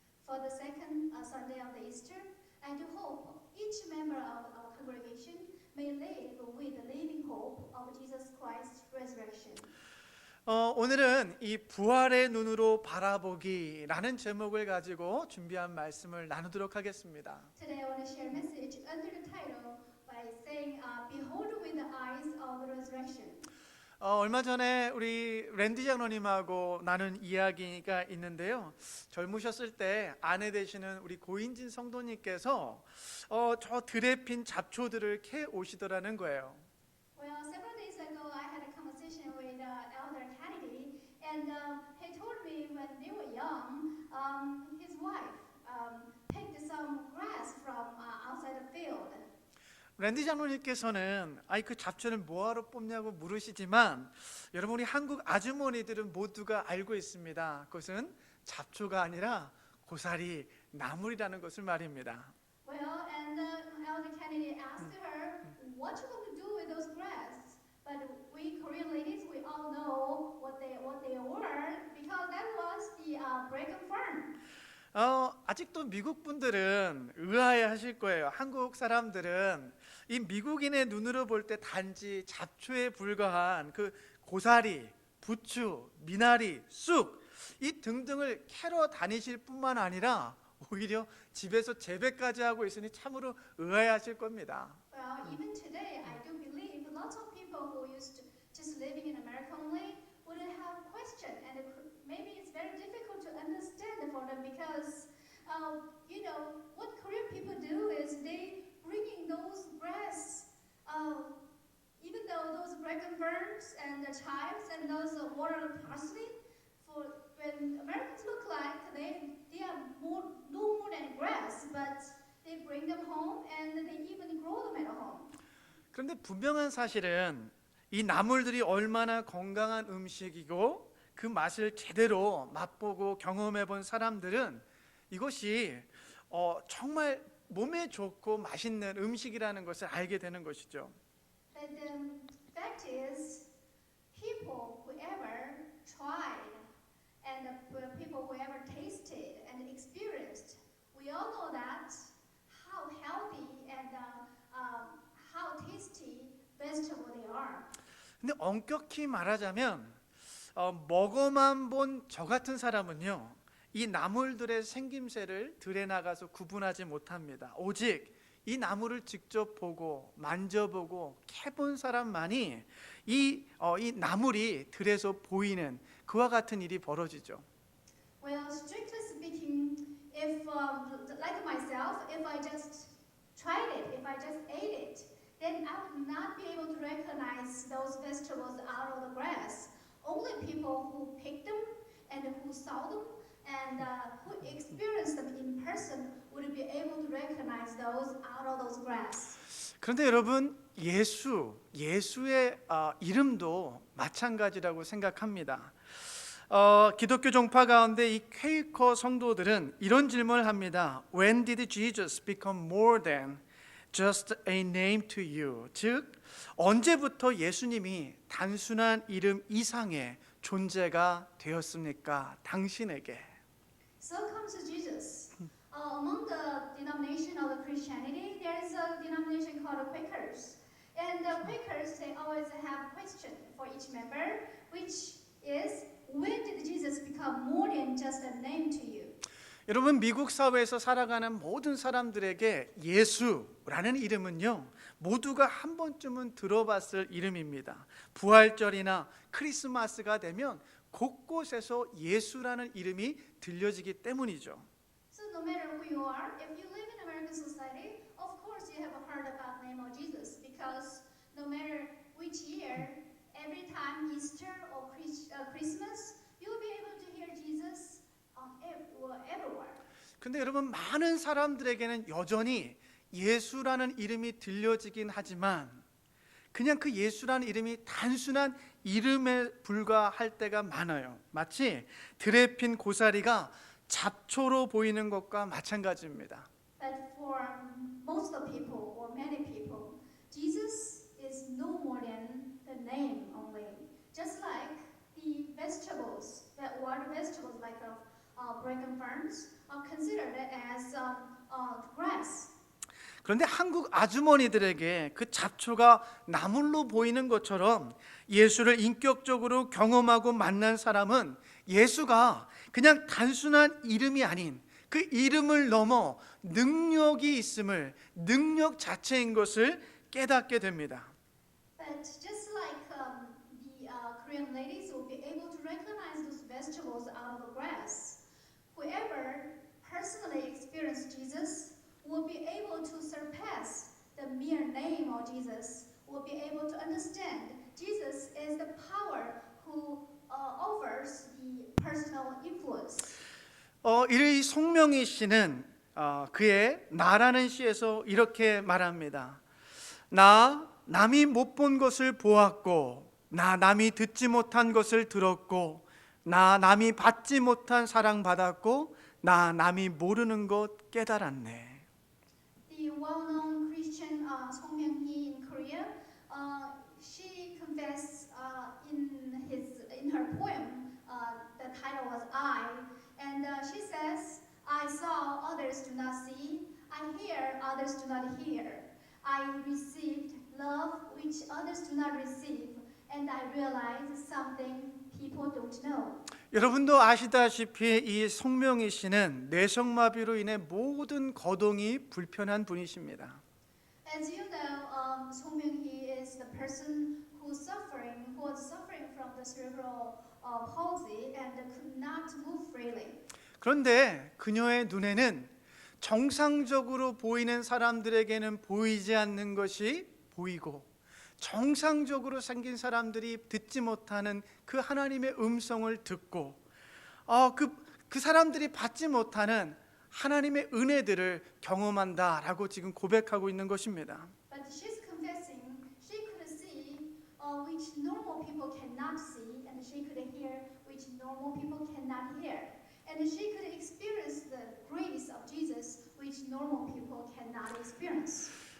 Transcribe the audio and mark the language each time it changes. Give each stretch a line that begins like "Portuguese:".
English: For the second Sunday of the Easter, I do hope each member of our congregation may live with the living hope of Jesus Christ's resurrection.
Korean: 오늘은 이 부활의 눈으로 바라보기라는 제목을 가지고 준비한 말씀을 나누도록 하겠습니다.
English: Today I want to share a message under the title by saying, "Behold with the eyes of the resurrection."
Korean: 얼마 전에 우리 랜디 장로님하고 나눈 이야기가 있는데요. 젊으셨을 때 아내 되시는 우리 고인진 성도님께서 저 들에 핀 잡초들을 캐 오시더라는 거예요.
English: Well, several days ago, I had a conversation with Elder Kennedy, and he told me when they were young, his wife picked some grass from outside the field.
Korean: 랜디 장로님께서는 그 잡초를 뭐하러 뽑냐고 물으시지만 여러분 우리 한국 아주머니들은 모두가 알고 있습니다. 그것은 잡초가 아니라 고사리 나물이라는 것을 말입니다.
English: Well, and Elder Kennedy asked her, "What you going to do with those grass?" But we Korean ladies, we all know what they were because that was the bracken fern.
Korean: 아직도 미국 분들은 의아해하실 거예요. 한국 사람들은 이 미국인의 눈으로 볼 때 단지 잡초에 불과한 그 고사리, 부추, 미나리, 쑥 이 등등을 캐러 다니실 뿐만 아니라 오히려 집에서 재배까지 하고 있으니 참으로 의아해하실 겁니다.
English: Well, even today, I do believe lots of people who used to just living in America only would have question, and maybe it's very difficult to understand for them because, what Korean people do is they bringing those grass, even though those bracken ferns and the chives and those water parsley, for when Americans look like they are no more than grass, but they bring them home and they even grow them at home.
Korean: 그런데 분명한 사실은 이 나물들이 얼마나 건강한 음식이고 그 맛을 제대로 맛보고 경험해 본 사람들은 이것이 정말 몸에 좋고 맛있는 음식이라는 것을 알게 되는 것이죠.
English: But the fact is, people who ever tried and the people who ever tasted and experienced, we all know that how healthy and how tasty vegetable they are.
Korean: 근데 엄격히 말하자면 먹어만 본 저 같은 사람은요, 이 나물들의 생김새를 들에 나가서 구분하지 못합니다. 오직 이 나물을 직접 보고 만져보고 캐본 사람만이 이 나물이 들에서 보이는 그와 같은 일이 벌어지죠.
English: Well, strictly speaking, if like myself, if I just tried it, if I just ate it, then I would not be able to recognize those vegetables out of the grass. Only people who picked them and who saw them and who experienced them in person would be able to recognize those out of those grass.
Korean: 그런데 여러분, 예수의 이름도 마찬가지라고 생각합니다. 기독교 종파 가운데 이 퀘이커 성도들은 이런 질문을 합니다.
English: When did Jesus become more than just a name to you?
Korean: 즉, 언제부터 예수님이 단순한 이름 이상의 존재가 되었습니까? 당신에게.
English: So comes to Jesus. Among the denomination of the Christianity, there is a denomination called the Quakers. And the Quakers, they always have a question for each member, which is, when did Jesus become more than just a name to you?
Korean: 여러분, 미국 사회에서 살아가는 모든 사람들에게 예수라는 이름은요, 모두가 한 번쯤은 들어봤을 이름입니다. 부활절이나 크리스마스가 되면 곳곳에서 예수라는 이름이 들려지기 때문이죠.
English: So no matter who you are, if you live in American society, of course you have heard about the name of Jesus, because no matter which year, every time Easter or Christmas, you'll be able to hear Jesus everywhere.
Korean: 근데 여러분, 많은 사람들에게는 여전히 예수라는 이름이 들려지긴 하지만 그냥 그 예수라는 이름이 단순한 이름에 불과할 때가 많아요. 마치 들에 핀 고사리가 잡초로 보이는 것과 마찬가지입니다.
English: But for most of people or many people, Jesus is no more than the name only. Just like the vegetables, that water vegetables like bracken ferns, are considered as grass.
Korean: 그런데 한국 아주머니들에게 그 잡초가 나물로 보이는 것처럼 예수를 인격적으로 경험하고 만난 사람은 예수가 그냥 단순한 이름이 아닌 그 이름을 넘어 능력이 있음을, 능력 자체인 것을 깨닫게 됩니다.
English: But just like the Korean ladies will be able to recognize those vegetables out of the grass, whoever personally experienced Jesus will be able to surpass the mere name of Jesus, will be able to understand Jesus is the power who offers the personal influence.
Korean: 이 송명희 씨는 그의 나라는 시에서 이렇게 말합니다. 나 남이 못 본 것을 보았고, 나 남이 듣지 못한 것을 들었고, 나 남이 받지 못한 사랑 받았고, 나 남이 모르는 것 깨달았네.
English: The well-known Christian Song Myung-hee in Korea, she confessed in her poem. The title was I, and she says, "I saw others do not see, I hear others do not hear. I received love which others do not receive, and I realized something people don't know."
Korean: 여러분도 아시다시피 이 송명희 씨는 뇌성마비로 인해 모든 거동이 불편한 분이십니다.
English: As you know, Song Myung-hee is the person who was suffering from the cerebral palsy and could not move freely.
Korean: 그런데 그녀의 눈에는 정상적으로 보이는 사람들에게는 보이지 않는 것이 보이고, 정상적으로 생긴 사람들이 듣지 못하는 그 하나님의 음성을 듣고, 그 사람들이 받지 못하는 하나님의 은혜들을 경험한다라고 지금 고백하고 있는 것입니다.
English: But she's confessing she could see which normal people cannot see, and she could hear which normal people cannot hear, and she could experience the grace of Jesus which normal people cannot experience.